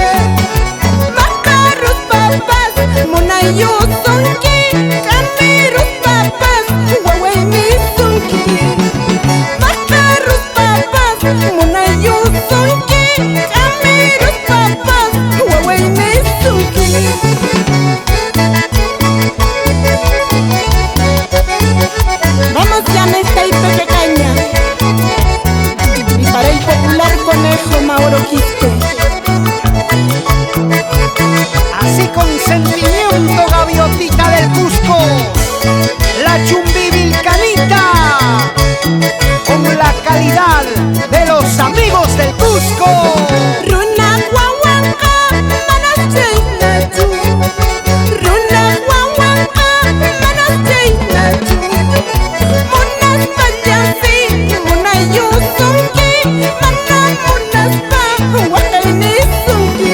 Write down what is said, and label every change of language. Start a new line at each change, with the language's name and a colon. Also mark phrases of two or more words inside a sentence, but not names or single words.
Quechua: Makarus papas munayusunki, kamirus papas waway misunki. Makarus papas munayusunki, kamirus papas waway misunki.
Spanish: Vamos ya en esta pequeña y para el popular conejo Mauro Quispe. Así con sentimiento, gaviotita del Cusco, la chumbivilcanita, con la calidad de los amigos del Cusco.
Quechua: Runaq wawanqa manas chaynachu, runaq wawanqa manas chaynachu. Munas pallapi munayusunki, mana munaspa waqaynisunki.